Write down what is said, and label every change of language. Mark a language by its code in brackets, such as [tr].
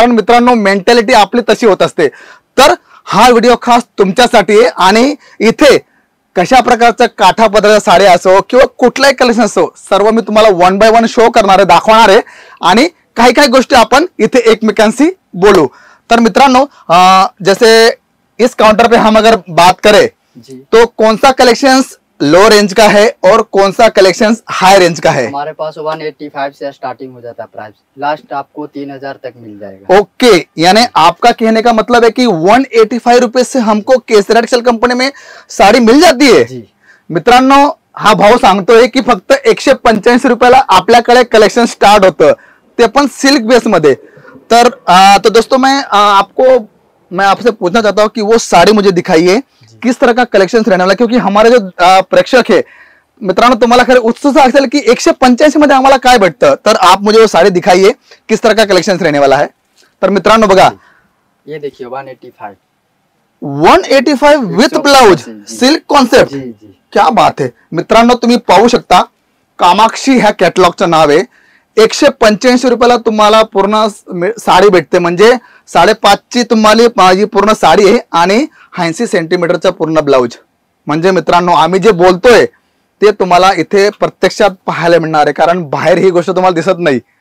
[mr] कारण मित्रांनो, मेंटॅलिटी आपली तशी होत असते। तर हा व्हिडिओ खास तुमच्यासाठी आहे। आणि इथे कशा प्रकारचं काठापदराच्या साड्या असो किंवा कुठलाही कलेक्शन असो, सर्व मी तुम्हाला 1 बाय 1 शो करणार आहे, दाखवणार आहे आणि काही काही गोष्टी आपण इथे एकमेकांशी बोलू। [hi] तर मित्रांनो, जैसे इस काउंटर पे हम अगर बात करें तो कौन सा कलेक्शन लो रेंज का है और कौन सा कलेक्शन हाई रेंज का है? हमारे पास 185 से स्टार्टिंग हो जाता है प्राइस, लास्ट आपको 3000 तक मिल जाएगा। ओके, यानी आपका कहने का मतलब है कि 185 रुपए से हमको केसरिया टेक्सटाइल कंपनी में साड़ी मिल जाती है। जी [mr] मित्रांनो, हा भाव सांगतोय की फक्त 185 रुपयाला आपल्याकडे कलेक्शन स्टार्ट होतं, ते पण सिल्क बेस मध्ये। [hi] तो दोस्तों, मैं आपसे पूछना चाहता हूँ कि वो साड़ी मुझे दिखाइए, किस तरह का कलेक्शन रहने वाला, क्योंकि हमारे जो प्रेक्षक है मित्रांनो, [mr] तुम्हाला खरं उत्सुकता असेल की 185 मध्ये आम्हाला काय भेटतं, [hi] तर आप मुझे वो साड़ी दिखाइए, किस तरह का कलेक्शन रहने वाला है। [mr] तर मित्रांनो बघा, [hi] ये देखिए 185 विथ ब्लाउज, सिल्क कॉन्सेप्ट, क्या बात है मित्रांनो। [mr] तुम्ही पाहू शकता, कामाक्षी ह्या कॅटलॉगचं नाव आहे। 185 रुपयाला तुम्हाला पूर्ण साडी भेटते, म्हणजे 5.5ची तुम्हाला माझी पूर्ण साडी आहे आणि 80 सेंटीमीटरचा पूर्ण ब्लाउज। म्हणजे मित्रांनो, आम्ही जे बोलतोय ते तुम्हाला इथे प्रत्यक्षात पाहायला मिळणार आहे, कारण बाहेर ही गोष्ट तुम्हाला दिसत नाही.